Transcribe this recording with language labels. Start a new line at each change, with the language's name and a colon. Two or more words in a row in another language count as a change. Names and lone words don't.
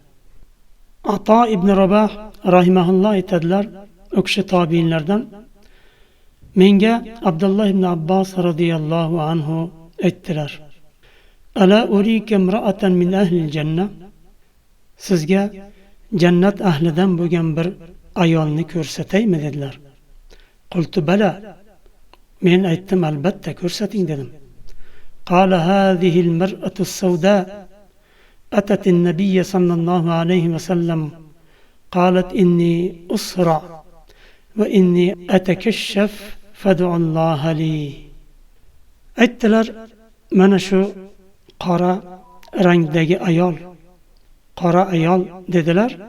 Uzbek: Ato ibn Rabah rahimahulloh aytadilar, u kishi tobiinlardan, menga Abdulloh ibn Abbos radhiyallohu anhu aytdilar:
Arabic: "ألا أريك امرأة من أهل الجنة?"
Uzbek: Sizga jannat ahlidan bo'lgan bir ayolni ko'rsataymi dedilar.
Arabic: قلت بلى.
Uzbek: Men aytdim, albatta ko'rsating dedim.
Arabic: قال هذه المرأة السوداء أتت النبي صلى الله عليه وسلم قالت إني أصرع وإني أتكشف فادع الله لي.
Uzbek: Aytdilar, mana shu qora rangdagi ayol, qora ayol dedilar.